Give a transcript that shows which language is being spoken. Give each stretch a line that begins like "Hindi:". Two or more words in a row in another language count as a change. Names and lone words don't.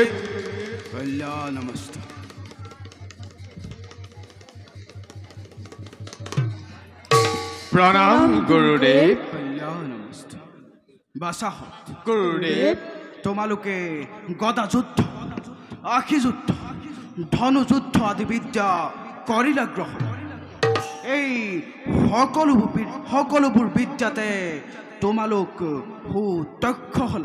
Sanskrit: कल्याण नमस्ते।
Assamese: প্ৰণাম গুৰুদেৱ।
Sanskrit: कल्याण नमस्ते। বাসাহত
Assamese: গুৰুদেৱ তোমালোকে গদা যুদ্ধ, আশী যুদ্ধ, ধনু যুদ্ধ আদি বিদ্যা কৰিলা গ্ৰহণ। এই সকলোবোৰ বিদ্যাতে তোমালোক সুদক্ষ হলা।